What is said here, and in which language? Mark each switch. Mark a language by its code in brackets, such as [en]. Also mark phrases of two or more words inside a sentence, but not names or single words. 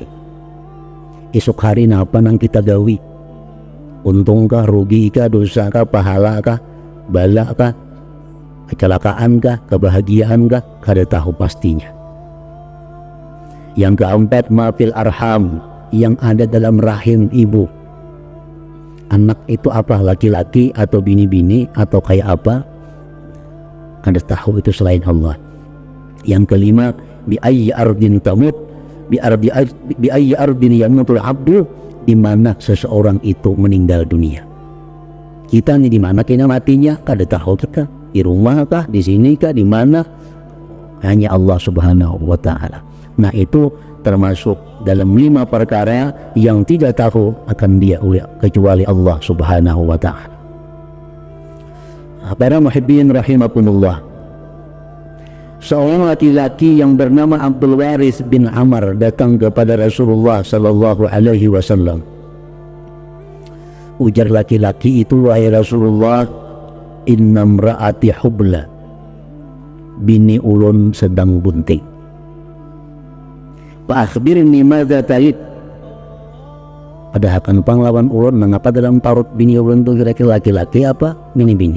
[bjn] Esok hari apa nang kita gawi, untungkah, rugikah, dosakah, pahalakah, balakah, kecelakaankah, kebahagiaankah, kada tahu pastinya. [id] Yang keempat, [ar] ما في الأرحام, [id] yang ada dalam rahim ibu. [bjn] Anak itu apa, laki-laki atau bini-bini atau kayak apa, kada tahu itu selain Allah. [id] Yang kelima, [ar] بأي أرض تموت، بأي أرض يموت العبد, [id] di mana seseorang itu meninggal dunia. [bjn] Kita nih di mana kena matinya kada tahu kita, di rumah kah, di sini kah, di mana, hanya Allah [ar] سبحانه وتعالى. [id] Nah itu termasuk dalam 5 perkara yang tidak tahu akan dia kecuali Allah [ar] سبحانه وتعالى. [id] Para [ar] محبين رحمكم الله, [id] seorang laki-laki yang bernama Abdul Waris bin Amr datang kepada Rasulullah [ar] صلى الله عليه وسلم. [bjn] Ujar laki-laki itu, wahai Rasulullah, [ar] إن امرأتي حبلى, [bjn] bini ulun sedang bunting. [ar] فأخبرني ماذا تلد. [bjn] Padahal kan panglawan ulun mengapa dalam parut bini ulun itu kira-kira laki-laki apa bini-bini.